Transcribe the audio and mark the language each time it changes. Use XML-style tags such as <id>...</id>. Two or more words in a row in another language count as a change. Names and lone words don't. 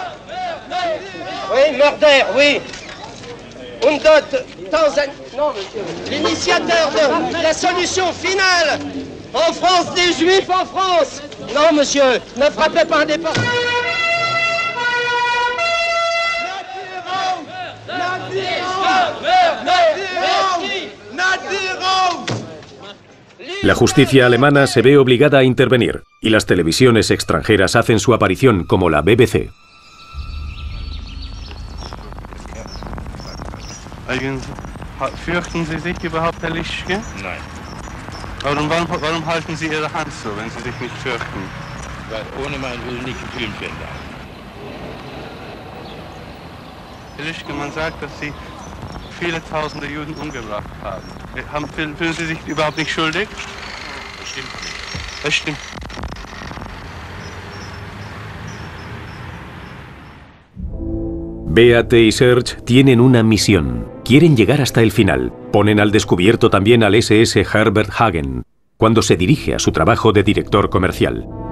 <de>Oui, Mörder, oui. Und dort,</de> <fr>non, monsieur. L'initiateur de la solution finale en France des Juifs en France. Non, monsieur, ne frappez pas un départ.</fr> <es>La justicia alemana se ve obligada a intervenir y las televisiones extranjeras hacen su aparición, como la BBC.</es> <de>Fürchten Sie sich überhaupt, Herr Lischke? Nein. Warum halten Sie Ihre Hand so, wenn Sie sich nicht fürchten? Weil ohne meinen Willen nicht gefilmt werden darf. Herr Lischke, man sagt, dass Sie viele tausende Juden umgebracht haben. Fühlen Sie sich überhaupt nicht schuldig? Bestimmt nicht. Das stimmt.</de> <es>Beate y Serge tienen una misión. Quieren llegar hasta el final. Ponen al descubierto también al SS Herbert Hagen, cuando se dirige a su trabajo de director comercial.</es>